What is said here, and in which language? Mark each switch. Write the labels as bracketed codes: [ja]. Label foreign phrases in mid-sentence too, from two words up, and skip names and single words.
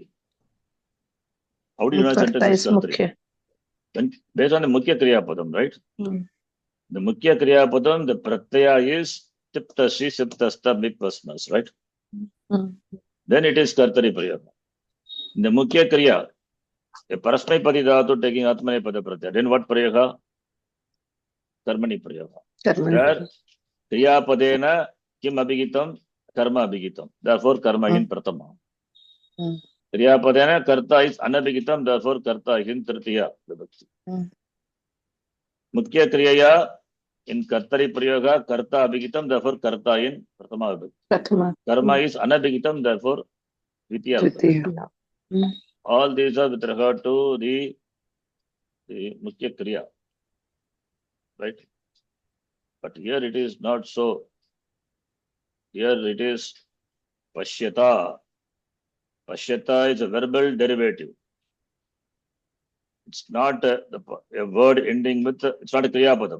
[en] How do you know a Karta sentence is is Kartari? mukhya. When, based on the [sa] Mukhya Kriya Padam, [en] right? Mm. [sa] The Mukhya Kriya Padam, [en] the Pratyaya is Tiptashi, Siptasta, Bipasmas, right? Mm. Then it is [sa] Kartari Prayoga. [en] In the [sa] Mukhya Kriya, [en] a [sa] Parasmai Padi Dhatu [en] taking [sa] Atmane Pada Pratyaya. [en] Then what Prayoga? [sa] Karmani Prayoga. [en] Karmani. [sa] There, Kriya Padena Kim Abhigitam, Karma Abhigitam. [en] Therefore, Karma in Pratama. Mm. [sa] Kriya Padena Karta [en] is Anabhigitam, therefore, Karta is in Tritiya. Mm. [sa] Mukhya Kriyaya [en] in [sa] Kartari Prayoga, Karta Abhigitam, [en] therefore, Karta in [sa] Pratama Vibhakti. [en] Prathama. Karma is Anabhigitam, therefore, [sa] Dvitiya Vibhakti. [en] Dvitiya. Mm. All these are with regard to the [sa] Mukhya Kriya, [en] right? But here it is not so. Here it is Pashyata. Pashyata is a verbal derivative. It's not a word ending with, it's not a Kriya Padam.